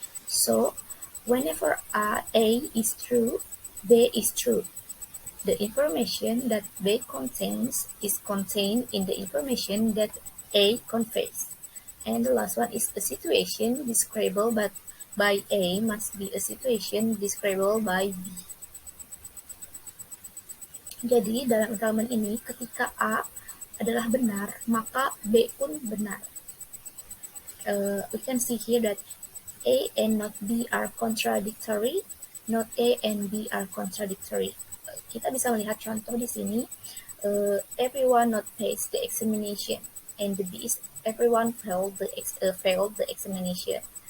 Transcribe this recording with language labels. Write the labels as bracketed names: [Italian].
[English] So whenever A is true, B is true. The information that B contains is contained in the information that A conveys. And the last one is a situation describable by A must be a situation describable by B. [Indonesian] Jadi dalam entailment ini ketika A adalah benar, maka B pun benar. [English] We can see here that A and not B are contradictory, not A and B are contradictory. [Indonesian] Kita bisa melihat contoh di sini, [English] everyone not passed the examination, and the B is everyone failed the examination.